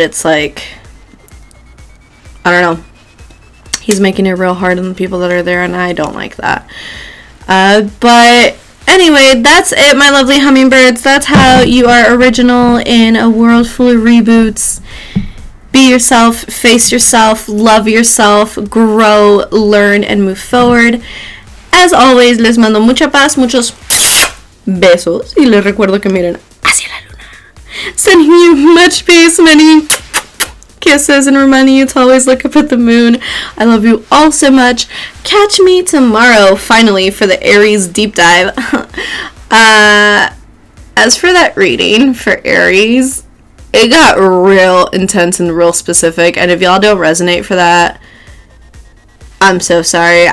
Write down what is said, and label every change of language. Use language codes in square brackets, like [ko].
[en] It's like, I don't know, he's making it real hard on the people that are there, and I don't like that. But anyway, that's it, my lovely hummingbirds. That's how you are original in a world full of reboots. Be yourself, face yourself, love yourself, grow, learn, and move forward. [es] As always, les mando mucha paz, muchos besos, y les recuerdo que miren hacia la luna. [en] Sending you much peace, many kisses, and reminding you to always look up at the moon. I love you all so much. Catch me tomorrow, finally, for the Aries deep dive. As for that reading for Aries, it got real intense and real specific, and if y'all don't resonate for that, I'm so sorry.